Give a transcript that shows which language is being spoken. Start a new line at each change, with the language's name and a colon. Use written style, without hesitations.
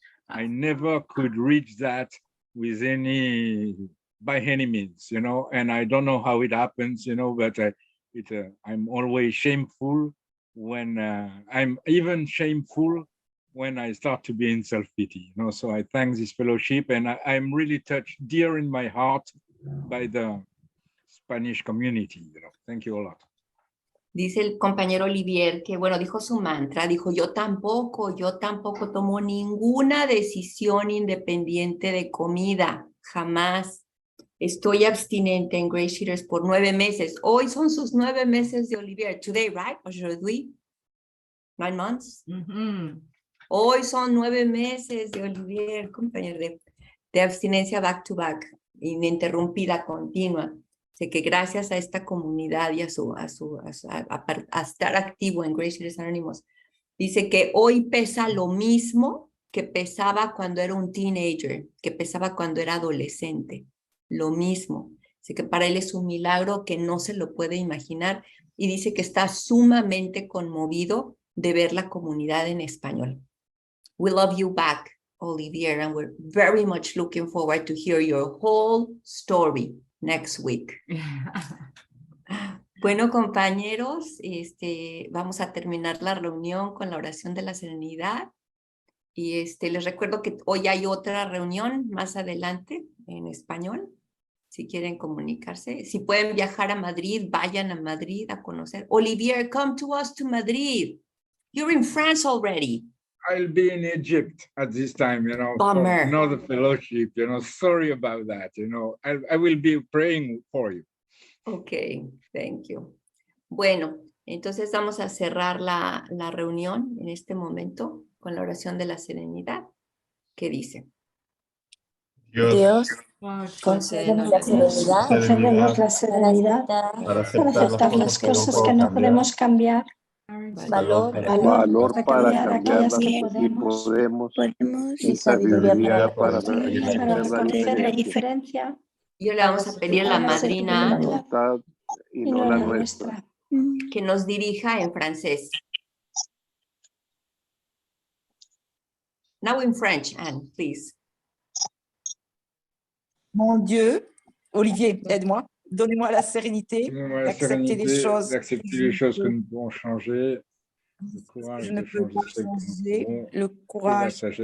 English: I never could reach that with by any means, you know, and I don't know how it happens, you know, but I'm always shameful when I'm even shameful when I start to be in self-pity, you know. So I thank this fellowship, and I'm really touched dear in my heart by the Spanish community, you know. Thank you a lot.
Spanish: Dice el compañero Olivier que, bueno, dijo su mantra, dijo, yo tampoco tomo ninguna decisión independiente de comida, jamás. Estoy abstinente en GreySheeters por 9 meses. Hoy son sus 9 meses de Olivier.
English: Today, right?
French: Aujourd'hui?
English: 9 months?
Spanish: Hoy son 9 meses de Olivier, compañero, de abstinencia
English: back to back,
Spanish: ininterrumpida, continua. Sé que gracias a esta comunidad y a estar activo en GreySheeters Anónimos, dice que hoy pesa lo mismo que pesaba cuando era un teenager, que pesaba cuando era adolescente. Lo mismo. Dice que para él es un milagro que no se lo puede imaginar, y dice que está sumamente conmovido de ver la comunidad en español.
English: We love you back, Olivier, and we're very much looking forward to hear your whole story next week.
Spanish: Bueno, compañeros, vamos a terminar la reunión con la oración de la serenidad. Y les recuerdo que hoy hay otra reunión más adelante en español, si quieren comunicarse. Si pueden viajar a Madrid, vayan a Madrid a conocer.
English: Olivier, come to us to Madrid. You're in France already. I'll be in Egypt at this time, you know. Bummer. Another fellowship, you know. Sorry about that, you know. I will be praying for you. Okay, thank you.
Spanish: Bueno, entonces vamos a cerrar la reunión en este momento con la oración de la serenidad, que dice: Dios, concédenos la serenidad para aceptar las cosas que no podemos cambiar, valor para cambiar aquellas que podemos y sabiduría para conocer la diferencia. Y le vamos a pedir a la madrina y no la nuestra, que nos dirija en francés.
English: Now in French, Anne, please.
French: Mon Dieu, Olivier, aide-moi. Donnez-moi la sérénité d'accepter les choses que nous pouvons changer, le courage de changer, le courage de changer les choses que je peux, la sagesse